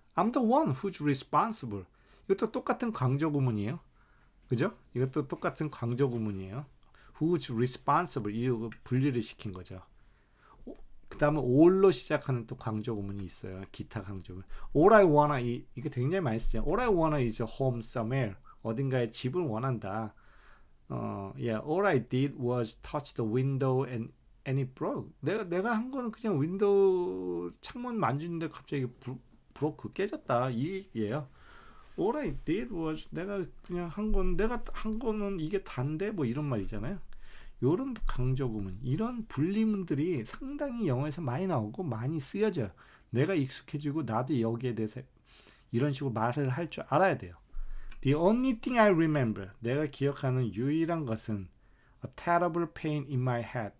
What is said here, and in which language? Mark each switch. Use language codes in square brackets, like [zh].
[en] I'm the one who's responsible. [ko] 이것도 똑같은 강조 구문이에요. 그죠? 이것도 똑같은 강조 구문이에요. [en] Who's responsible. [ko] 이거 분리를 시킨 거죠. 그 다음에 all로 시작하는 또 강조 구문이 있어요. 기타 강조 구문. [en] All I wanna, [ko] 이게 굉장히 많이 쓰죠. [en] All I wanna is a home somewhere. [ko] 어딘가에 집을 원한다. [en] All I did was touch the window and it broke. [ko] 내가 한 거는 그냥 윈도우 창문 만지는데 갑자기 broke, 깨졌다. 이 얘기예요. All I did was, 내가 그냥 한 거는 이게 단데 이런 말이잖아요. 요런 강조 구문, 이런 분리문들이 상당히 영어에서 많이 나오고 많이 쓰여져요. 내가 익숙해지고 나도 여기에 대해서 이런 식으로 말을 할 줄 알아야 돼요. [en] The only thing I remember, [ko] 내가 기억하는 유일한 것은 [en] a terrible pain in my head.